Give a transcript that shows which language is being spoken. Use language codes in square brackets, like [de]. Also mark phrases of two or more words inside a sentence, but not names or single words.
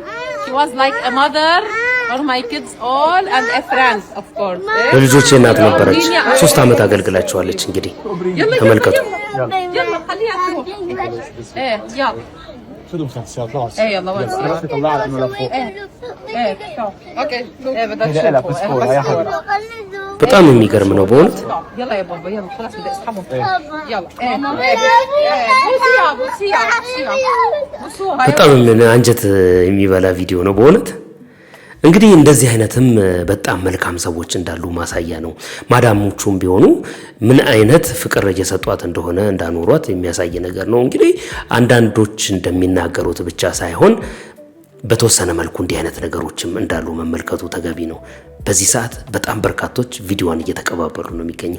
[en] She was like a mother for my kids all and a friend of course. [am] ለልጆቼ እናት ነበረች። 3 አመት አገልግላቸዋለች። እንግዲህ ተመልከቱ። [ar] يلا خليها تروح. ايه يلا. خذوا مسدسات خلاص. ايه يلا وين. طلع لك من فوق. ايه اوكي. ايه بدك تشوفه. يا حبيبي. [am] በጣም የሚገርም ነው በእውነት። [ar] يلا يا بابا يلا خلاص بدي اسحبهم. يلا. بوسيها. [am] በጣም አንጀት የሚበላ ቪዲዮ ነው በእውነት። እንግዲህ እንደዚህ አይነትም በጣም መልካም ሰዎች እንዳሉ ማሳያ ነው። ማዳሞቹም ቢሆኑ ምን አይነት ፍቅር እየሰጧት እንደሆነ እንዳኖሯት የሚያሳይ ነገር ነው። እንግዲህ አንዳንዶች እንደሚናገሩት ብቻ ሳይሆን በተወሰነ መልኩ እንዲህ አይነት ነገሮችም እንዳሉ መመልከቱ ተገቢ ነው። በዚህ ሰዓት በጣም በርካቶች ቪዲዮዋን እየተቀባበሉ ነው የሚገኘው።